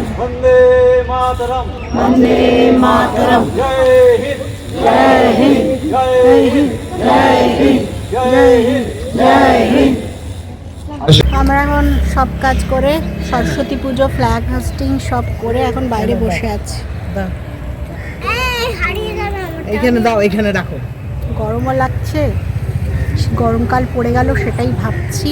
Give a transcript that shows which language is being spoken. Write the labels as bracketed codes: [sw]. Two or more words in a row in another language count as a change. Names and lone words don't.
[hi] वंदे मातरम, वंदे मातरम, जय हिंद, जय हिंद, जय हिंद, जय हिंद, जय हिंद, जय हिंद। [bn] আমরা এখন সব কাজ করে সরস্বতী পুজো [en] flag hoisting [bn] সব করে এখন বাইরে বসে আছি। দাও, হারিয়ে যাবে আমার। এইখানে দাও, এইখানে রাখো। গরমও লাগছে, গরমকাল পড়ে গেল সেটাই ভাবছি।